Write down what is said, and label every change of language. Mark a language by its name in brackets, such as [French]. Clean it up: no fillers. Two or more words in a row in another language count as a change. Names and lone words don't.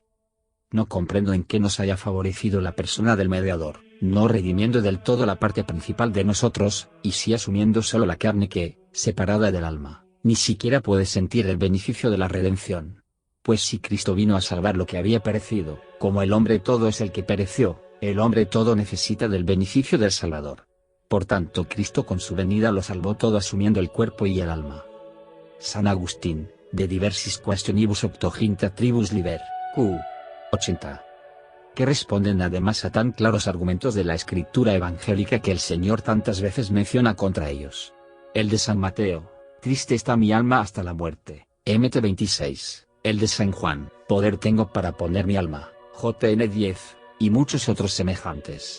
[Spanish] No comprendo en qué nos haya favorecido la persona del mediador, no redimiendo del todo la parte principal de nosotros, y sí asumiendo solo la carne que, separada del alma, ni siquiera puede sentir el beneficio de la redención. Pues si Cristo vino a salvar lo que había perecido, como el hombre todo es el que pereció, el hombre todo necesita del beneficio del Salvador. Por tanto Cristo con su venida lo salvó todo asumiendo el cuerpo y el alma. San Agustín, de diversis questionibus octoginta tribus liber, q. 80. Que responden además a tan claros argumentos de la escritura evangélica que el Señor tantas veces menciona contra ellos. El de San Mateo, triste está mi alma hasta la muerte, Mt 26, el de San Juan, poder tengo para poner mi alma, Jn 10, y muchos otros semejantes.